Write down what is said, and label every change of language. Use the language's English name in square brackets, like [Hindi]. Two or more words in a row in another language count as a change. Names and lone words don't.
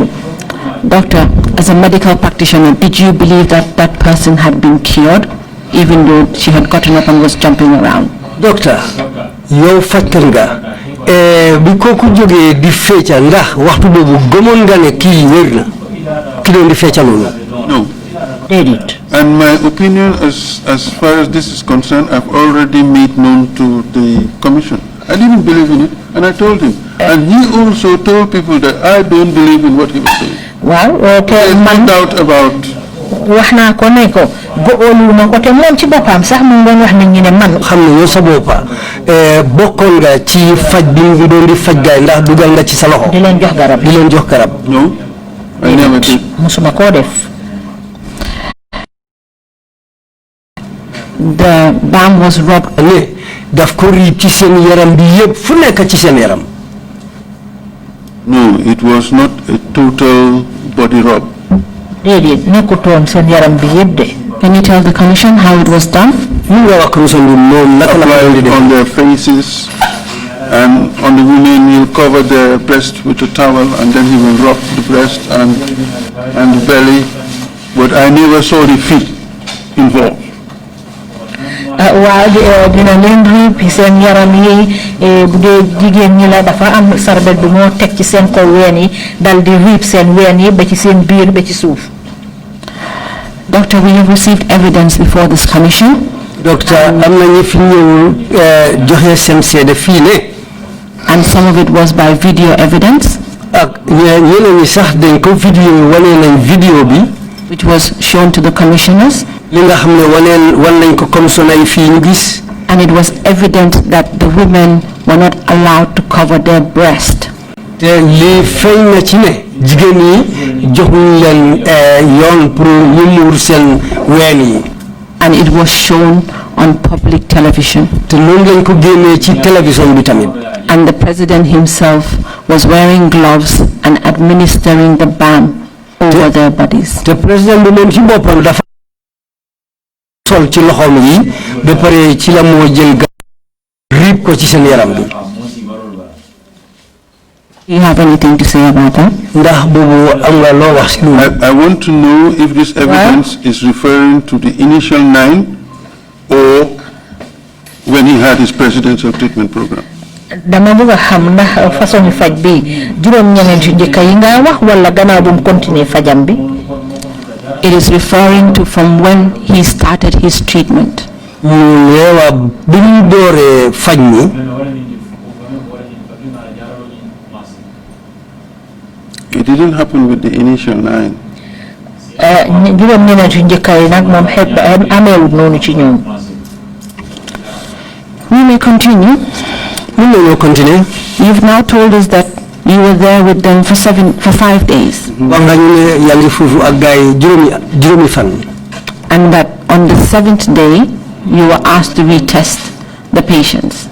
[English] Doctor, as a medical practitioner, did you believe that that person had been cured, even though she had gotten up and was jumping around? [Wolof] docteur yow fajkat nga bi kooku jógee di fecca ndax waxtu boobu gëmoon nga ne kii wér na ki doon di fecca noonu. [English] No. And my opinion as far as this is concerned, I've already made known to the commission. I didn't believe in it, and I told him. And he also told people that I don't believe in what he was saying. Wow, okay. There's no doubt about. [Wolof] wax naa ko ne ko góolu ma ko te moom ci boppam sax mu ngi doon wax nit ñi ne man xam ne yow sa boppa bokkoon nga ci faj bi ngi doon di faj gaay ndax dugal nga ci sa loxo di leen jox garab [English] No, I never did. [Wolof] musuma koo def. [English] The balm was rubbed. [Wolof] ne daf ko riib ci seen yaram bi yëpp fu nekk ci seen yaram. [English] No, it was not a total body rub. [Wolof] déedéet nekkutoon seen yaram bi yëpp de. [English] Can you tell the commission how it was done? Applied on their faces, and on the women he'll cover their breast with a towel, and then he will rub the breast and the belly. But I never saw the feet involved. [Wolof] waaw dina leen riib seen yaram yi bu dee jigéen ñi la dafa am sarbet bi moo teg ci seen kaw ween yi dal di riib seen ween yi ba ci seen biir ba ci suuf. [English] Doctor, we have received evidence before this commission. Doctor, [Wolof] am na ñu fi ñëw joxe seen seede fii ne. [English] And some of it was by video evidence. [Wolof] ak ñeneen ñi sax dañ ko vidéo wane nañ vidéo bi. [English] which was shown to the commissioners. [Wolof] li nga xam ne wan nañ ko commissioner yi fii ñu gis. [English] And it was evident that the women were not allowed to cover their breast. [Wolof] te li feeñ na ci ne jigéen ñi joxuñ leen yoon pour ñu muur seen ween yi. [English] And it was shown on public television. [Wolof] te loolu lañ ko génnee ci télévision bi tamit. [English] And the president himself was wearing gloves and administering the balm over their bodies. [Wolof] te président bi moom ci boppam dafa sol ci loxoom yi ba pare ci la moo jël riib ko ci seen yaram bi. [English] Do you have anything to say about that? I want to know if this evidence is referring to the initial 9 or when he had his presidential treatment program. [Wolof] dama bëgg xam ndax façon faj bi juróom ñeneen ci njëkk yi nga wax wala gannaaw bu mu continuer fajam bi. [English] It is referring to from when he started his treatment. [Wolof] Yewa bi mu dooree faj mi. [English] It didn't happen with the initial 9. [Wolof] juróom ñeneen ci njëkk yi nag moom ameewul noonu ci ñoom. [English] We may continue. Continue. You've now told us that you were there with them for 5 days. And that on the 7th day, you were asked to retest the patients.